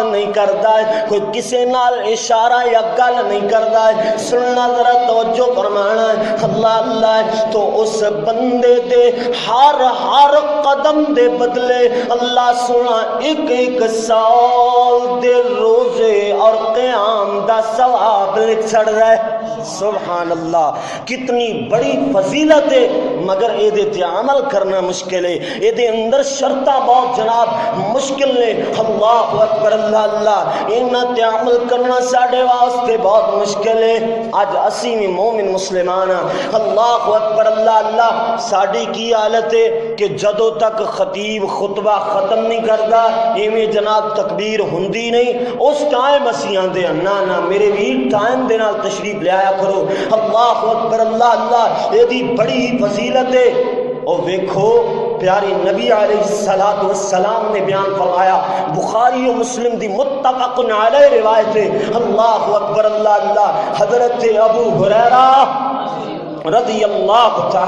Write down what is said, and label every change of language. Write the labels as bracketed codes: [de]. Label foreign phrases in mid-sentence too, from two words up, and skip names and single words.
[pa] نہیں کردا ہے کوئی کسے نال اشارہ یا گل نہیں کردا ہے سننا ذرا توجہ فرمانا ہے اللہ اللہ تو اس بندے دے ہر قدم دے بدلے اللہ سونا ایک ایک سال دے روزے اور قیام دا ثواب لکھ چھڑ رہا ہے [ar] سبحان اللہ [pa] کتنی بڑی فضیلت ہے مگر اے دے تے عمل کرنا مشکل ہے اے دے اندر شرطاں بہت جناب مشکل نے [ar] اللہ اکبر [pa] اللہ اللہ انہاں تے عمل کرنا ساڈے واسطے بہت مشکل ہے اج اسی بھی مومن مسلمان [ar] اللہ اکبر [pa] اللہ اللہ ساڈی کی حالت ہے کہ جدوں تک خطیب خطبہ ختم نہیں کردا ایویں جناب تکبیر ہوندی نہیں اس ٹائم اسی آندے نا نا میرے ویر ٹائم دے نال تشریف لے آیا کرو [ar] اللہ اکبر [pa] اللہ اللہ یہ دی بڑی فضیلت ہے اور ویکھو پیاری نبی [ar] علیہ الصلوۃ والسلام [pa] نے بیان فرمایا بخاری و مسلم دی [ar] متفق علیہ [pa] روایت ہے [ar] اللہ اکبر [pa] اللہ اللہ حضرت ابو ہریرہ [ar] رضی اللہ